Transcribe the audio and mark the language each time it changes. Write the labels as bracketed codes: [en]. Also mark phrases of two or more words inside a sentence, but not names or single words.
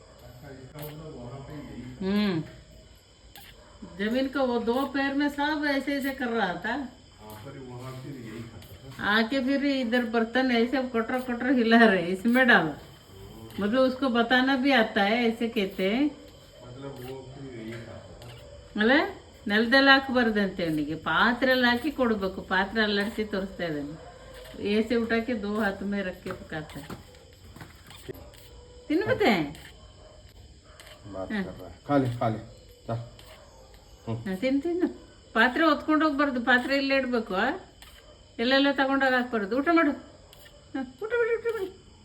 [hi] जमीन का वो दो पैर में सब ऐसे ऐसे कर रहा था. आके फिर इधर बर्तन ऐसे कटर कटर हिला रहे, इसमें डालो. मतलब उसको बताना भी आता है, ऐसे कहते हैं. [kn] ಅಲ್ಲ, ನೆಲದಲ್ಲಿ ಹಾಕಬಾರ್ದಂತೆ ಅವನಿಗೆ, ಪಾತ್ರೆಯಲ್ಲಿ ಹಾಕಿ ಕೊಡಬೇಕು. ಪಾತ್ರೆ ಅಲ್ಲಾಡಿಸಿ ತೋರಿಸ್ತಾ ಇದ್ದಾನೆ. [hi] ऐसे उठा के दो हाथ में रख के पकाता है. [kn] ತಿನ್ನುತ್ತೆ. ತಿನ್ನು. ಪಾತ್ರೆ ಹೊತ್ಕೊಂಡು ಹೋಗ್ಬಾರ್ದು, ಪಾತ್ರೆ ಇಲ್ಲೇ ಇಡಬೇಕು. ಎಲ್ಲೆಲ್ಲ ತಗೊಂಡೋಗಿ ಹಾಕ್ಬಾರ್ದು. ಊಟ ಮಾಡು, ಊಟ ಮಾಡಿ, ಊಟ ಮಾಡಿ.